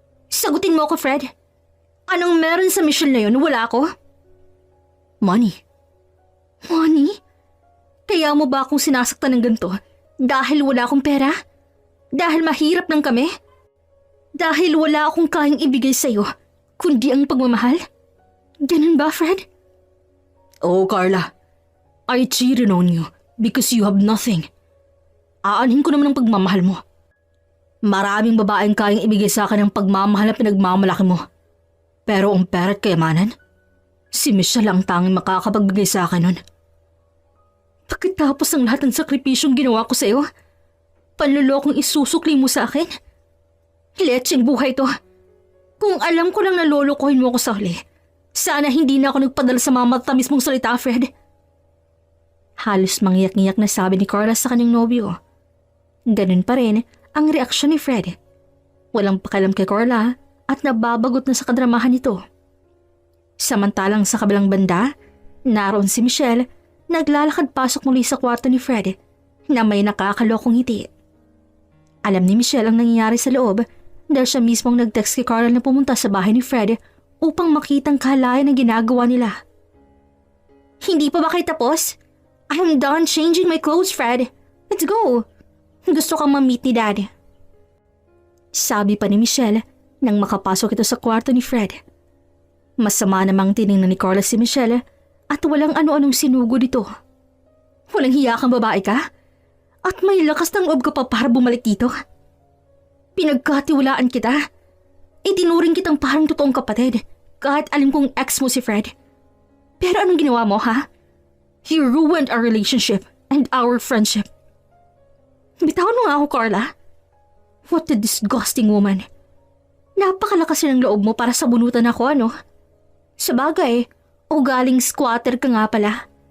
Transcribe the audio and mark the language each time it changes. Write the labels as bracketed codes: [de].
[tl] Sagutin mo ako, Fred. Anong meron sa Michelle na yun? Wala ako? Money. Money? Kaya mo ba akong sinasaktan ng ganito dahil wala akong pera? Dahil mahirap lang kami? Dahil wala akong kayang ibigay sa'yo, kundi ang pagmamahal? Ganun ba, Fred? Oh, Carla. [en] I cheated on you because you have nothing. [tl] Aanhin ko naman ang pagmamahal mo. Maraming babaeng kayang ibigay sa akin ang pagmamahal na pinagmamalaki mo. Pero ang pera at kayamanan, si Michelle ang tanging makakapagbigay sa akin nun. Pagkatapos ng lahat ng sakripisyong ginawa ko sa'yo, panlulokong isusukli mo sa akin? Letseng buhay to. Kung alam ko lang na lolokohin mo ako sa huli, sana hindi na ako nagpadala sa mga matamis mong salita, Fred. Halos mangyak-ngyak na sabi ni Carla sa kanyang nobyo. Ganun pa rin ang reaksyon ni Fred. Walang pakialam kay Carla at nababagot na sa kadramahan nito. Samantalang sa kabilang banda, naroon si Michelle, naglalakad pasok muli sa kwarto ni Fred na may nakakalokong ngiti. Alam ni Michelle ang nangyayari sa loob dahil siya mismong nag-text kay Carla na pumunta sa bahay ni Fred upang makitang kahalayan ang ginagawa nila. Hindi pa ba kayo tapos? [en] I'm done changing my clothes, Fred. Let's go. [tl] Gusto kang ma-meet ni Dad. Sabi pa ni Michelle nang makapasok ito sa kwarto ni Fred. Masama namang tiningnan ni Carla si Michelle at walang ano-anong sinugod ito. Walang hiya kang babae ka? At may lakas ng loob ka pa para bumalik dito? Pinagkatiwalaan kita. Itinuring kitang parang totoong kapatid kahit alam kong ex mo si Fred. Pero anong ginawa mo, ha? [en] You ruined our relationship and our friendship. [tl] Bitawan mo nga ako, Carla. [en] What a disgusting woman. [tl] Napakalakas ng loob mo para sabunutan ako, ano? Sabagay, ugaling squatter ka nga pala.